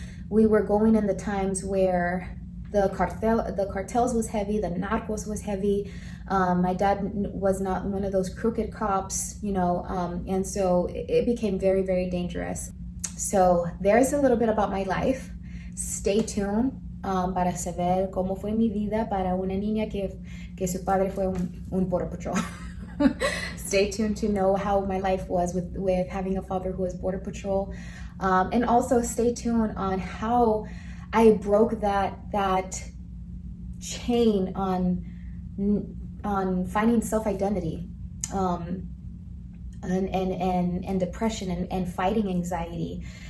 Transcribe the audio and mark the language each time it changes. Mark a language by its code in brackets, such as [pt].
[en] We were going in the times where the cartels was heavy, the narcos was heavy. My dad was not one of those crooked cops, and so it became very, very dangerous. So there's a little bit about my life. Stay tuned [es] para saber cómo fue mi vida para una niña que que su padre fue un border patrol. [en] Stay tuned to know how my life was with having a father who was border patrol. And also stay tuned on how I broke that chain on finding self-identity, and depression and fighting anxiety.